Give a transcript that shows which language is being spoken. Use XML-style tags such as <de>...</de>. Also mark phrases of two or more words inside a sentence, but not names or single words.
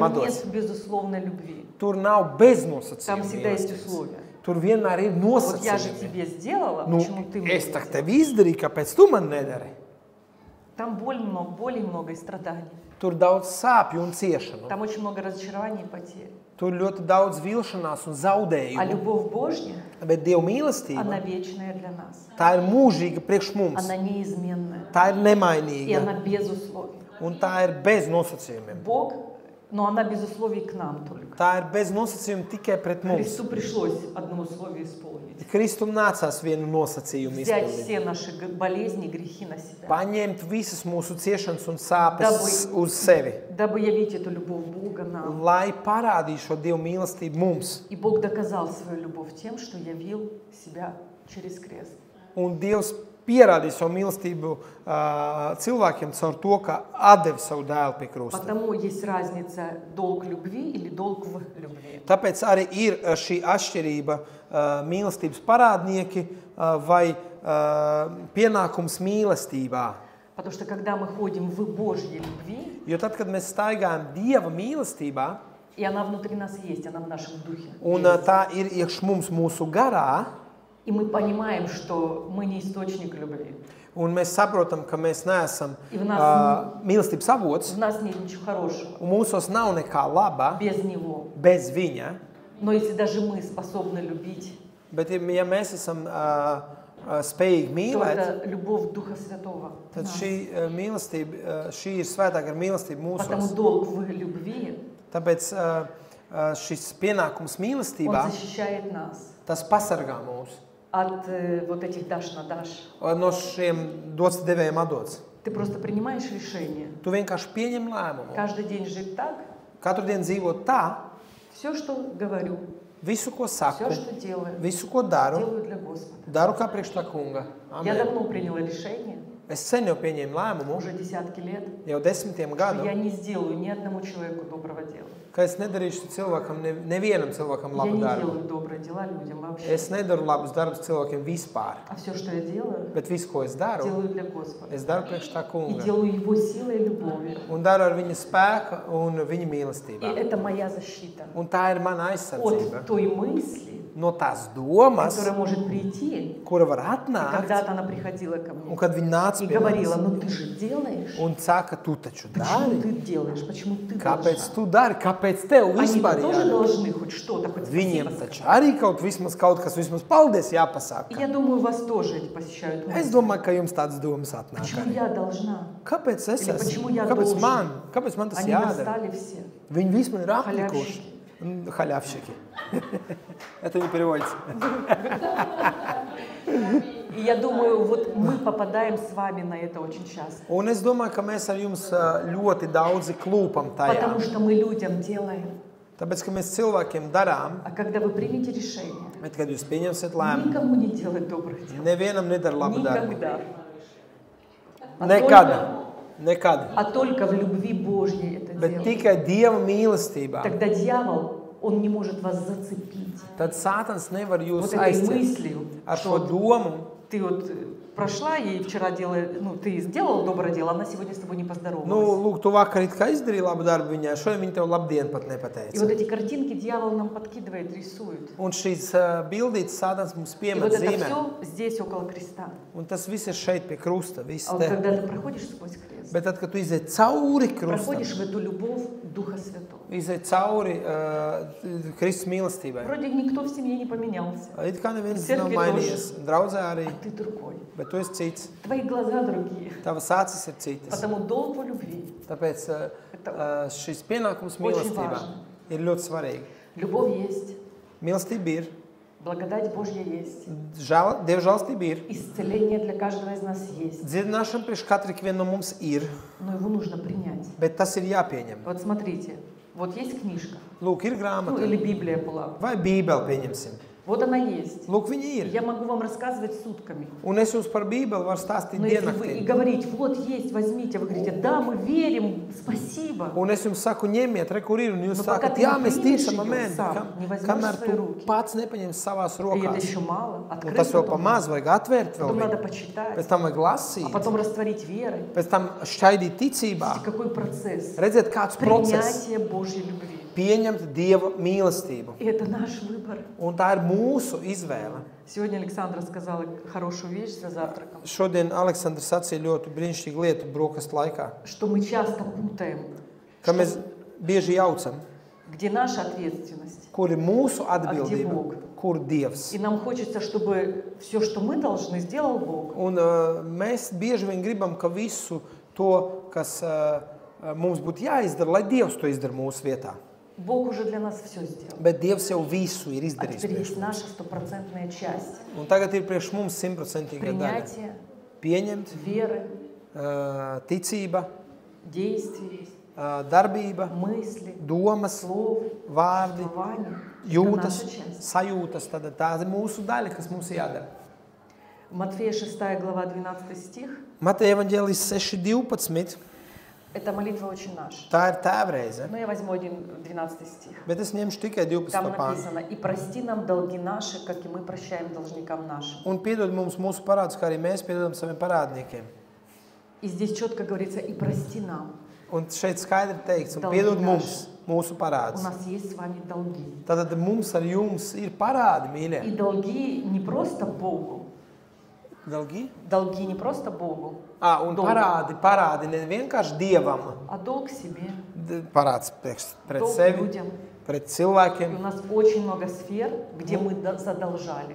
<ru>Там atdos. нет безусловной любви.</ru> <lv>Tur nav</lv> <ru>Там</ru> <lv>beznosacījuma</lv> <ru>всегда есть</ru> <lv>mīlestības.</lv> <ru>условия.</ru> <lv>Tur vienmēr ir</lv> <ru>Вот я же</ru> <lv>nosacījumi.</lv> <ru>тебе сделала,</ru> <lv>Nu,</lv> <ru>почему ты мне</ru> <lv>es</lv> <ru>не tak сделал?</ru> <lv>tev izdarīju, kāpēc tu man nedari?</lv> <ru>Там боли много и страданий.</ru> <lv>Tur daudz sāpju un ciešanu.</lv> <ru>Там очень много разочарований и потерь.</ru> <lv>Tur ļoti daudz vilšanās un</lv> <ru>А</ru> <lv>zaudējumu.</lv> <ru>любовь Божья,</ru> <lv>Bet Dieva</lv> <ru>она</ru> <lv>mīlestība,</lv> <ru>вечная для нас.</ru> <lv>tā ir mūžīga priekš mums.</lv> <ru>Она неизменная.</ru> <lv>Tā ir</lv> <ru>И</ru> <lv>nemainīga.</lv> <ru>она без условий.</ru> <lv>Un tā ir bez nosacījumiem.</lv> <ru>Бог, но она без условий к нам только.</ru> <lv>Tā ir bez nosacījuma tikai pret mums.</lv> <ru>Христу пришлось одно условие исполнить.</ru> <lv>Kristum nācās vienu nosacījumu</lv> <ru>Взять</ru> <lv>izpildīt.</lv> <ru>все наши болезни, грехи на себя.</ru> <lv>Paņemt visas mūsu ciešanas un sāpes Dabūj. uz sevi,</lv> <ru>Дабы явить эту любовь Бога нам.</ru> <lv>lai parādītu šo Dieva mīlestību mums.</lv> <ru>И Бог доказал свою любовь тем, что явил себя через крест.</ru> <lv>Un Dievs pierādīja savu mīlestību cilvēkiem caur to, ka atdeva savu dēlu pie krusta.</lv> <ru>Потому есть разница долг любви или долг в любви.</ru> <lv>Tāpēc arī ir šī atšķirība mīlestības parādnieki vai pienākums mīlestībā.</lv> <ru>Потому что когда мы ходим в Божьей любви,</ru> <lv>Jo tad, kad mēs staigājam Dieva mīlestībā,</lv> <ru>и она внутри нас есть, она в нашем духе,</ru> <lv>un</lv> <ru>есть,</ru> <lv>tā ir iekš mums mūsu garā,</lv> <ru>и мы понимаем, что мы не источник любви,</ru> <lv>un mēs saprotam, ka mēs neesam</lv> <ru>И в нас-</ru> <lv>mīlestības avots,</lv> <ru>в нас нет ничего хорошего</ru> <lv>un mūsos nav nekā laba</lv> <ru>без Него.</ru> <lv>bez viņa,</lv> <ru>Но если даже мы способны любить,</ru> <lv>bet ja mēs esam spējīgi</lv> <ru>то</ru> <lv>mīlēt,</lv> <ru>это любовь Духа Святого. в</ru> <lv>tad</lv> <ru>нас.</ru> <lv>šī mīlestība, šī ir svētāka mīlestība</lv> <ru>Потому</ru> <lv>mūsos.</lv> <ru>долг в любви,</ru> <lv>Tāpēc šis pienākums</lv> <ru>он</ru> <lv>mīlestībā,</lv> <ru>защищает нас</ru> <lv>tas pasargā mūs</lv> <ru>от вот этих дашь на дашь.</ru> <lv>no šiem dots devējiem atdots.</lv> <ru>Ты просто принимаешь решение.</ru> <lv>Tu vienkārši pieņem lēmumu.</lv> <ru>Каждый день жить так,</ru> <lv>Katru dienu dzīvot tā,</lv> <ru>все, что говорю,</ru> <lv>visu, ko</lv> <ru>все,</ru> <lv>saku,</lv> <ru>что делаю,</ru> <lv>visu, ko daru,</lv> <ru>делаю для Господа.</ru> <lv>daru kā priekš tā kunga.</lv> <ru>Я</ru> <lv>Amen.</lv> <ru>давно приняла решение,</ru> <lv>Es sen jau pieņēmu lēmumu,</lv> <ru>уже десятки лет,</ru> <lv>jau 10</lv> <ru>что</ru> <lv>gadu,</lv> <ru>я не сделаю ни одному человеку доброго дела.</ru> <lv>ka es nedarīšu cilvēkam, nevienam cilvēkam</lv> <ru>Я</ru> <lv>labu</lv> <ru>не</ru> <lv>darbu.</lv> <ru>делаю добрые дела людям вообще.</ru> <lv>Es nedaru labus darbus cilvēkiem vispār,</lv> <ru>А все, что я делаю,</ru> <lv>bet visu, ko es daru,</lv> <ru>делаю для Господа.</ru> <lv>es daru priekš tā</lv> <ru>И</ru> <lv>kunga.</lv> <ru>делаю Его силой и любовью.</ru> <lv>Un daru ar viņa spēku un viņa</lv> <ru>И</ru> <lv>mīlestībā.</lv> <ru>это моя защита</ru> <lv>Un tā ir mana aizsardzība</lv> <ru>от той мысли,</ru> <lv>no tās domas,</lv> <ru>которая может прийти.</ru> <lv>kura var</lv> <ru>И</ru> <lv>atnākt,</lv> <ru>когда-то она приходила ко</ru> <lv>un</lv> <ru>мне</ru> <lv>kad viņa nāca</lv> <ru>и</ru> <lv>pie</lv> <ru>говорила,</ru> <lv>manis</lv> <ru>ну ты же делаешь.</ru> <lv>un saka, tu taču</lv> <ru>Почему</ru> <lv>dari.</lv> <ru>ты делаешь? Почему ты</ru> <lv>Kāpēc</lv> <ru>должна?</ru> <lv>tu dari? Kāpēc tev</lv> <ru>Они</ru> <lv>vispār</lv> <ru>тоже</ru> <lv>jādara?</lv> <ru>должны хоть что-то, хоть</ru> <lv>Viņiem</lv> <ru>спасибо</ru> <lv>taču</lv> <ru>сказать.</ru> <lv>arī kaut kas vismaz paldies</lv> <ru>И</ru> <lv>jāpasaka.</lv> <ru>я думаю, вас тоже эти посещают</ru> <lv>Es</lv> <ru>мысли.</ru> <lv>domāju, ka jums tādas domas atnāk</lv> <ru>Почему</ru> <lv>arī.</lv> <ru>я должна?</ru> <lv>Kāpēc es</lv> <ru>Или</ru> <lv>esmu?</lv> <ru>почему я</ru> <lv>Kāpēc</lv> <ru>должен?</ru> <lv>man tas</lv> <ru>Они</ru> <lv>jādara?</lv> <ru>настали все.</ru> <lv>Viņi visi man ir aplikuši.</lv> <ru>Халявщики. Халявщики. Это не переводится. И я думаю, вот мы попадаем с вами на это очень часто.</ru> <lv>Un es domāju, ka mēs ar jums ļoti daudzi klūpam tajā.</lv> <ru>Потому что мы людям делаем.</ru> <lv>Tāpēc, ka mēs cilvēkiem darām,</lv> <ru>А когда вы примете решение,</ru> <lv>Bet, kad jūs pieņemsiet lēmumu,</lv> <ru>никому не делать добрых дел.</ru> <lv>nevienam nedara labu darbu.</lv> <ru>Никогда.</ru> <lv>Nekad.</lv> <ru>А только в любви Божьей это</ru> <lv>Bet</lv> <ru>делать.</ru> <lv>tikai Dieva mīlestībā.</lv> <ru>Тогда дьявол, он не может вас зацепить.</ru> <lv>Tad Sātans nevar jūs</lv> <ru>Вот этой</ru> <lv>aizķert</lv> <ru>мыслью,</ru> <lv>ar</lv> <ru>что</ru> <lv>šo domu.</lv> <ru>ты вот прошла, ей вчера ты сделал доброе дело, она сегодня с тобой не</ru> <lv>Nu,</lv> <ru>поздоровалась.</ru> <lv>lūk, tu vakar it kā izdarīji labu darbu viņai, šodien viņa tev labdien pat</lv> <ru>И</ru> <lv>nepateica.</lv> <ru>вот эти картинки дьявол нам подкидывает, рисует.</ru> <lv>Un šīs bildītes Sātans mums</lv> <ru>И</ru> <lv>piemet</lv> <ru>вот это</ru> <lv>zīmē.</lv> <ru>все здесь, около креста.</ru> <lv>Un tas viss ir šeit pie krusta, viss</lv> <ru>А вот</ru> <lv>te.</lv> <ru>когда ты проходишь сквозь крест,</ru> <lv>Bet tad, kad tu iziet cauri krustam,</lv> <ru>проходишь в эту любовь Духа Святого.</ru> <lv>iziet cauri Kristus mīlestībai.</lv> <ru>Вроде никто в семье не поменялся,</ru> <lv>It kā neviens</lv> <ru>Cerkvi</ru> <lv>nav mainījies. Draudzē arī,</lv> <ru>а ты другой.</ru> <lv>bet tu esi cits.</lv> <ru>Твои глаза другие.</ru> <lv>Tavas acis ir citas.</lv> <ru>Потому долг в любви.</ru> <lv>Tāpēc šis pienākums</lv> <ru>Очень</ru> <lv>mīlestībā</lv> <ru>важно.</ru> <lv>ir ļoti svarīgi.</lv> <ru>Любовь есть,</ru> <lv>Mīlestība ir,</lv> <ru>благодать Божья есть,</ru> <lv>Dieva žēlstība ir,</lv> <ru>исцеление для каждого из нас есть,</ru> <lv>dziedināšana priekš katra viena no mums ir,</lv> <ru>но его нужно принять.</ru> <lv>bet tas ir jāpieņem.</lv> <ru>Вот смотрите, вот есть книжка,</ru> <lv>Lūk, ir</lv> <ru>ну</ru> <lv>grāmata,</lv> <ru>или Библия была,</ru> <lv>vai bībeli pieņemsim.</lv> <ru>вот она есть.</ru> <lv>Lūk, viņa ir.</lv> <ru>Я могу вам рассказывать сутками.</ru> <lv>Un es jums par bībeli varu stāstīt</lv> <ru>Но если вы и</ru> <lv>diennaktī.</lv> <ru>говорить, вот есть, возьмите, вы говорите, да, мы верим, спасибо.</ru> <lv>Un es jums saku, ņemiet, re, kur ir, un jūs Nu, sakat,</lv> <ru>pakad</ru> <lv>jā,</lv> <ru>tu</ru> <lv>mēs</lv> <ru>nepriimši</ru> <lv>ticam,</lv> <ru>jau</ru> <lv>amen.</lv> <ru>сам, не возьмёшь</ru> <lv>Kamēr</lv> <ru>svoji</ru> <lv>tu</lv> <ru>ruki.</ru> <lv>pats nepaņem savās</lv> <ru>И это</ru> <lv>rokās.</lv> <ru>еще мало.</ru> <lv>Un</lv> <ru>Открыть</ru> <lv>tas vēl pa</lv> <ru>потом,</ru> <lv>maz, vajag atvērt vēl</lv> <ru>потом надо</ru> <lv>viņu.</lv> <ru>почитать,</ru> <lv>Pēc tam vajag</lv> <ru>а</ru> <lv>lasīt,</lv> <ru>потом растворить верой.</ru> <lv>pēc tam šķaidīt ticībā.</lv> <ru>Видите, какой процесс?</ru> <lv>Redziet, kāds process</lv> <ru>Принятие Божьей любви.</ru> <lv>pieņemt Dieva mīlestību.</lv> <ru>И это наш выбор.</ru> <lv>Un tā ir mūsu izvēle.</lv> <ru>Сегодня Александра сказала хорошую вещь за завтраком,</ru> <lv>Šodien Aleksandrs sacīja ļoti brīnišķīgu lietu brokastu laikā,</lv> <ru>что мы часто путаем,</ru> <lv>ka mēs bieži jaucam,</lv> <ru>где наша ответственность.</ru> <lv>kur ir mūsu</lv> <ru>Bog?</ru> <lv>atbildība, kur Dievs.</lv> <ru>И нам хочется, чтобы все, что мы должны, сделал Бог.</ru> <lv>Un mēs bieži vien gribam, ka visu to, kas mums būtu jāizdara, lai Dievs to izdara mūsu vietā.</lv> <ru>Бог уже для нас все сделал.</ru> <lv>Bet Dievs jau visu ir</lv> <ru>А</ru> <lv>izdarījis.</lv> <ru>теперь</ru> <lv>priekš</lv> <ru>есть</ru> <lv>mums.</lv> <ru>наша стопроцентная часть.</ru> <lv>Un tagad ir priekš mums 100% daļa.</lv> <ru>Принятие,</ru> <lv>Pieņemt,</lv> <ru>веры,</ru> <lv>ticība,</lv> <ru>действий,</ru> <lv>darbība,</lv> <ru>мысли,</ru> <lv>domas,</lv> <ru>слов,</ru> <lv>vārdi,</lv> <ru>чувствования. Это</ru> <lv>jūtas,</lv> <ru>наша часть.</ru> <lv>sajūtas. Tad tā ir mūsu daļa, kas mums ir jādara.</lv> <ru>Матфея 6 глава 12 стих.</ru> <lv>Mateja evaņģēlijas 6.12.</lv> <ru>Это молитва «Отче наш».</ru> <lv>Tā ir tēvreize.</lv> <ru>Но я возьму 12 стих.</ru> <lv>Bet es ņemšu tikai 12.</lv> <ru>Там</ru> <lv>pāntu.</lv> <ru>написано: «И прости нам долги наши, как и мы прощаем должникам нашим».</ru> <lv>Un piedod mums mūsu parādus, kā arī mēs piedodam saviem parādniekiem.</lv> <ru>И здесь четко говорится: «И прости нам».</ru> <lv>Un šeit skaidri teikts, un</lv> <ru>Dalgi</ru> <lv>piedod</lv> <ru>naši.</ru> <lv>mums mūsu</lv> <ru>У</ru> <lv>parādus.</lv> <ru>нас есть с вами долги.</ru> <lv>Tātad mums ar jums ir parādi, mīļie.</lv> <ru>И долги не просто Богу. Dalgi? Долги не просто Богу,</ru> <lv>Un parādi ne vienkārši Dievam.</lv> <ru>а долг себе,</ru> <lv>Parāds pret</lv> <ru>долг</ru> <lv>sevi,</lv> <ru>людям.</ru> <lv>pret</lv> <ru>И</ru> <lv>cilvēkiem.</lv> <ru>у нас очень много сфер, где мы задолжали.</ru>